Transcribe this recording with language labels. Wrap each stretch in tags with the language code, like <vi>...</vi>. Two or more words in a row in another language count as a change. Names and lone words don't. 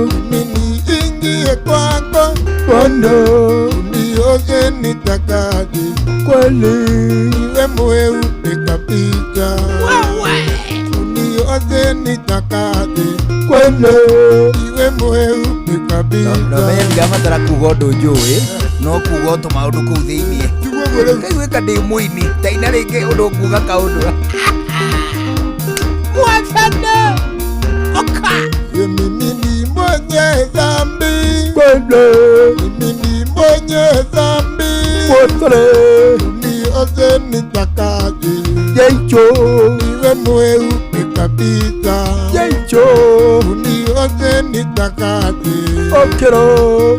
<sw>Mimi niingie kwako. Bwana. Unioze nitakase. Kweli. Niwe mweupe kabisa. Wewe. Unioze nitakase. Kweli. Niwe mweupe kabisa.</sw> <ki>No, no, menya ndirabatara kuga ũndũ njũĩ, no kuga o tũmaũndũ kũu thĩinĩ. Njigua ũguo rĩu. Ngaiguĩka ndĩ mũini, ta ina rĩngĩ ũndũ nguga kaũndũ. Mwathani, oka.</ki> <sw>Ye mimi ni mwenye dhambi. Kweli. Mimi ni mwenye dhambi. Mwathani. Unioze nitakase. Yesu. Niwe mweupe kabisa. Yesu. Unioze nitakase. Okero.</sw>